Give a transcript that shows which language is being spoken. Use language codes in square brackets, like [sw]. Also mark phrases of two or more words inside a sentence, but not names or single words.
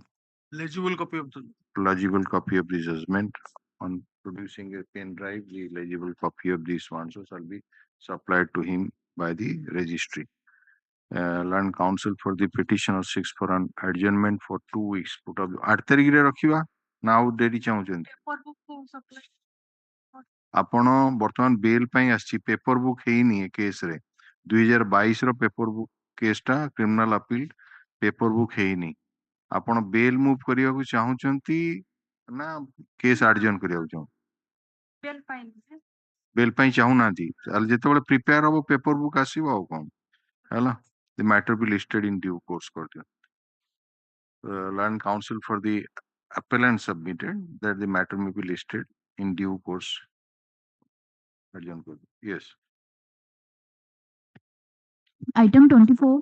[en] Legible copy of the judgment. On producing a pen drive, the legible copy of this one shall be supplied to him by the registry. Land Council for the petitioner seeks for an adjournment for 2 weeks. Put up [or] 8 तारिखରେ रखिबा ना ଆଉ ଡେରି ଚାହୁଁଛନ୍ତି ଆପଣ ବର୍ତ୍ତମାନ ବେଲ୍ ପାଇଁ ଆସିଛି [en] paper book [or] ହେଇନି ଏ କେସରେ 2022 ର [en] paper book [or] କେସଟା [en] criminal appeal paper book [or] ହେଇନି ଆପଣ [en] bail move [or] କରିବାକୁ ଚାହୁଁଛନ୍ତି ନା [en] case adjourn [or] କରିବାକୁ ଚାହୁଁଛନ୍ତି ବେଲ୍ ପାଇଁ ଚାହୁଁନାହାନ୍ତି ତାହେଲେ ଯେତେବେଳେ ପ୍ରିପେୟାର ହବ [en] paper book [or] ଆସିବ ଆଉ କଣ ହେଲା [en] the matter be listed in due course [or] କରିଦିଅ [en] Land Council for the appellant submitted that the matter may be listed in due course. Yes. Item 24.